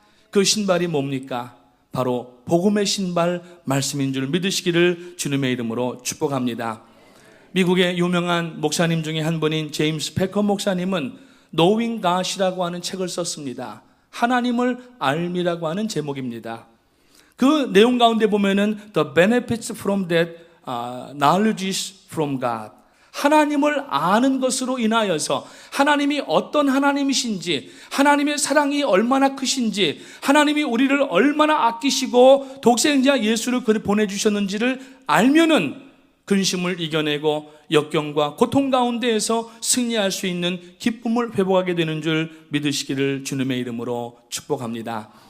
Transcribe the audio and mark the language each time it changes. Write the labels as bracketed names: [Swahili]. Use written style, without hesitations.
[Korean] 그 신발이 뭡니까? 바로 복음의 신발 말씀인 줄 믿으시기를 주님의 이름으로 축복합니다. 미국의 유명한 목사님 중에 한 분인 제임스 패커 목사님은 Knowing God이라고 하는 책을 썼습니다. 하나님을 알미라고 하는 제목입니다. 그 내용 가운데 보면은 [English] The benefits from that knowledge is from God. [Korean] 하나님을 아는 것으로 인하여서 하나님이 어떤 하나님이신지, 하나님의 사랑이 얼마나 크신지, 하나님이 우리를 얼마나 아끼시고 독생자 예수를 보내주셨는지를 알면은 근심을 이겨내고 역경과 고통 가운데에서 승리할 수 있는 기쁨을 회복하게 되는 줄 믿으시기를 주님의 이름으로 축복합니다.